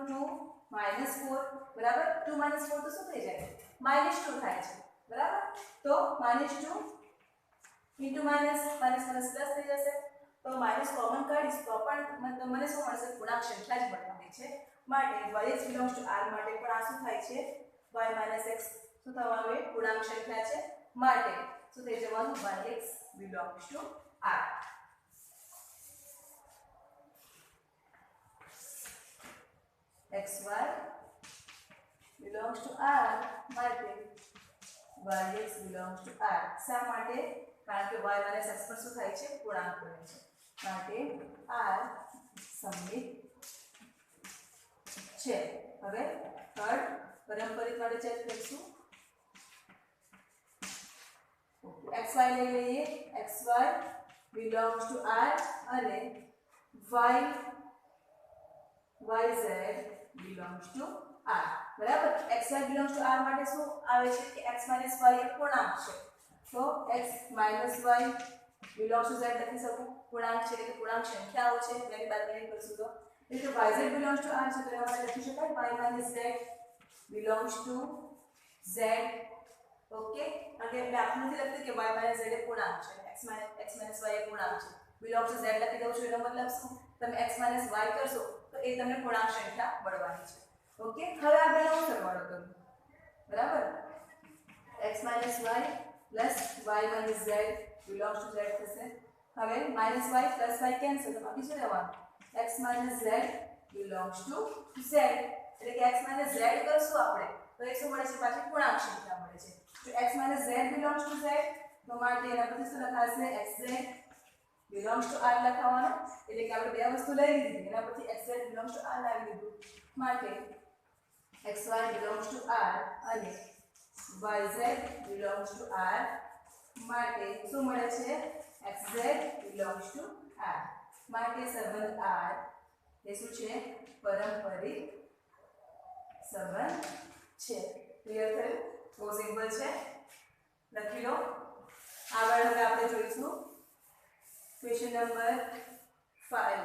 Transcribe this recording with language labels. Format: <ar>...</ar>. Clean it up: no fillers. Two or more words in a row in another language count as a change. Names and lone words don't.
<gu>2 - 4. બરાબર? 2 - 4 તો શું થઈ જાય? -2 થાય છે. બરાબર? તો -2</gu> <en>into minus</en> <gu>પ્લસ થઈ જશે. તો</gu> <en>minus common</en> <gu>કાઢીશ તો પણ મને શું મળશે? પૂર્ણાંક સંખ્યા જ મળવાની છે. માટે yx</gu> <en>belongs to</en> <gu>R માટે પણ આ શું થાય છે? y x શું થવાનું? એ પૂર્ણાંક સંખ્યા છે. માટે શું થઈ જવાનું?</gu> <en>yx belongs to R. xy belongs to R માટે yx belongs to R.</en> <gu>શા માટે? કારણ કે y x પર શું થાય છે? પૂર્ણાંક બને છે. માટે R સમિત છે. હવે થર્ડ પારંપરિક માટે ચેક કરીશું. xy લઈ લઈએ.</gu> <en>xy belongs to R અને yz belongs to R.</en> <gu>બરાબર? xy</gu> <en>belongs to</en> <gu>R માટે શું આવે છે? કે x y એ પૂર્ણાંક છે. તો x y</gu> <en>belongs to</en> <gu>z લખી શકું. પૂર્ણાંક છે એટલે પૂર્ણાંક સંખ્યાઓ છે. એની બાદબાકી કરશું તો એટલે yz</gu> <en>belongs to</en> <gu>R છે તો એમાં લખી શકાય y z</gu> <en>belongs to</en> <gu>z. ઓકે, અને એટલે આપણે નથી લખતી કે y z એ પૂર્ણાંક છે. x y એ પૂર્ણાંક છે.</gu> <en>belongs to</en> <gu>z લખી દઉં છું એનો મતલબ શું? તમે x y કરશો તો એ તમને પૂર્ણાંક સંખ્યા મળવાની છે. ઓકે, હવે આ બેનો સરવાળો કરો. બરાબર?</gu> <en>x y plus y z belongs to z થશે.</en> <gu>હવે -y + y કેન્સલ તો બાકી શું રહેવાનું?</gu> <en>x z belongs to z.</en> <gu>એટલે કે x z કરશું આપણે તો એ શું મળે છે? પાછી પૂર્ણાંક સંખ્યા મળે છે. તો x z</gu> <en>belongs to</en> <gu>z તો માટે એના પછી શું લખાશે? xz</gu> <en>belongs to</en> <gu>R લખાવાનો. એટલે કે આપણે બે વસ્તુ લઈ લીધી એના પછી xz</gu> <en>belongs to</en> <gu>R લાવી દીધું. માટે xy</gu> <en>belongs to</en> <gu>R અને yz</gu> <en>belongs to</en> <gu>R માટે શું મળે છે? xz</gu> <en>belongs to</en> <gu>R. માટે સંબંધ R એ શું છે? પારંપરિક સંબંધ છે. ક્લિયર થયું? બહુ સિમ્પલ છે. લખી લો. આગળ હવે આપણે જોઈશું ક્વેશ્ચન નંબર 5.</gu>